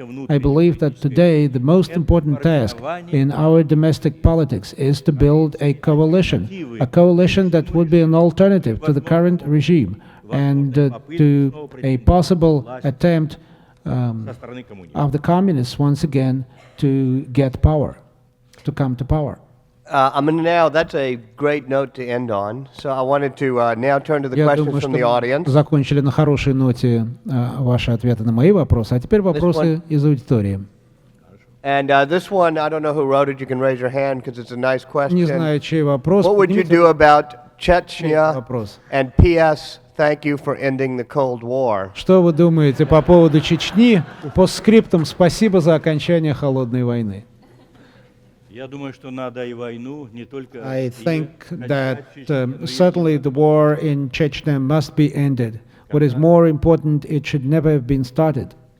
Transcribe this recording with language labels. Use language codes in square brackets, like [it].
[en] I believe that today the most important task in our domestic politics is to build a coalition that would be an alternative to the current regime, and to a possible attempt of the communists once again to get power, to come to power. That's a great note to end on. So I wanted to now turn to the questions from the audience. [ru] Закончили на хорошей ноте ваши ответы на мои вопросы, а теперь вопросы из аудитории. [en] And this one, I don't know who wrote it. You can raise your hand because it's a nice question. [ru] Не знаю, чей вопрос. [en] What would you do about Chechnya? And P.S. Thank you for ending the Cold War. [ru] Что вы думаете по поводу Чечни? Постскриптум, спасибо за окончание холодной войны. [en] I think that certainly the war in Chechnya must be ended. What is more important, it should never have been started.